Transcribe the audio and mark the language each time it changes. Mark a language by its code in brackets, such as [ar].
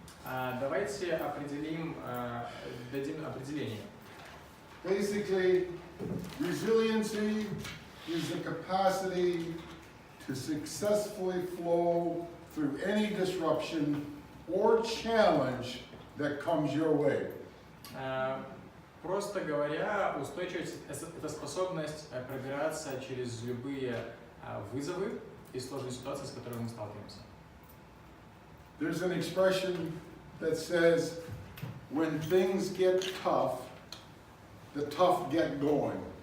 [ru] Давайте определим, дадим определение. [en] Basically, resiliency is the capacity to successfully flow through any disruption or challenge that comes your way. [ru] Просто говоря, устойчивость – это способность пробираться через любые вызовы и сложные ситуации, с которыми мы сталкиваемся. [en] There's an expression that says, when things get tough, the tough get going.